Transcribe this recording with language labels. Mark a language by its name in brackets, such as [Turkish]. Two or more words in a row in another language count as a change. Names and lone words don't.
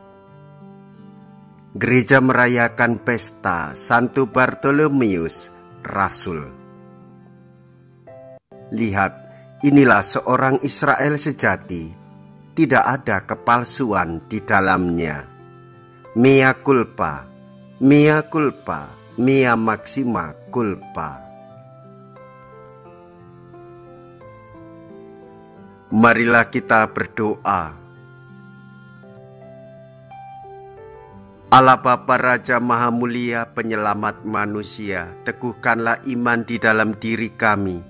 [Indonesian] Gereja merayakan pesta Santo Bartolomeus, Rasul. Lihat, inilah seorang Israel sejati, tidak ada kepalsuan di dalamnya. [Latin] Mea culpa, mea culpa, mea maxima culpa. [Indonesian] Marilah kita berdoa. Allah Bapa Raja Maha Mulia, Penyelamat manusia, teguhkanlah iman di dalam diri kami.